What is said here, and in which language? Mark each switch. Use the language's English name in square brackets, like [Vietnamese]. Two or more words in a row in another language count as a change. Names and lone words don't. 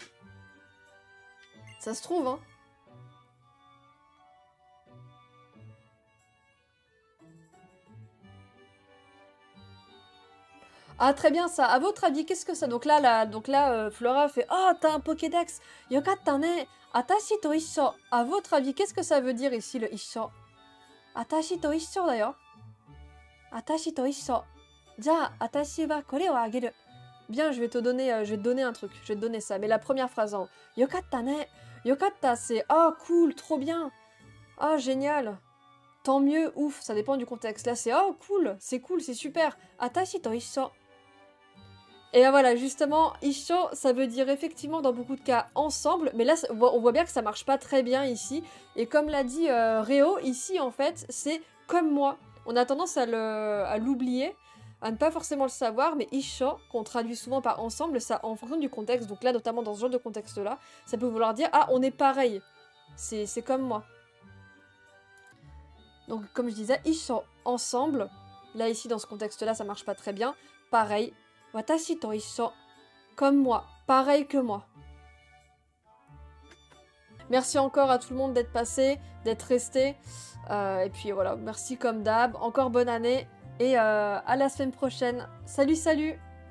[French] Ça se trouve, hein. Ah, très bien, ça. À votre avis, qu'est-ce que ça... Donc là, Flora fait « Oh, t'as un Pokédex. [Japanese] 良かったね. あたしと一緒. [French] » À votre avis, qu'est-ce que ça veut dire ici, le issho? [Japanese] あたしと一緒、d'ailleurs。あたしと一緒. じゃ、あたしはこれをあげる. [French] Bien, je vais te donner un truc. Je vais te donner ça. Mais la première phrase en [Japanese] 良かったね. [French] Yokatta, c'est oh, cool, trop bien. Oh, génial. Tant mieux, ouf, ça dépend du contexte. Là, c'est oh, cool, c'est super. [Japanese] あたしと一緒. [French] Et là, voilà, justement, Isho, ça veut dire effectivement dans beaucoup de cas ensemble, mais là, on voit bien que ça marche pas très bien ici. Et comme l'a dit Réo, ici, en fait, c'est comme moi. On a tendance à l'oublier, à ne pas forcément le savoir, mais Isho, qu'on traduit souvent par ensemble, ça en fonction du contexte, donc là, notamment dans ce genre de contexte-là, ça peut vouloir dire « Ah, on est pareil, c'est comme moi ». Donc, comme je disais, Isho, ensemble. Là, ici, dans ce contexte-là, ça marche pas très bien. Pareil. [Japanese] わたしと一緒. [French] Comme moi. Pareil que moi. Merci encore à tout le monde d'être passé, d'être resté. Et puis voilà, merci comme d'hab. Encore bonne année. Et à la semaine prochaine. Salut, salut!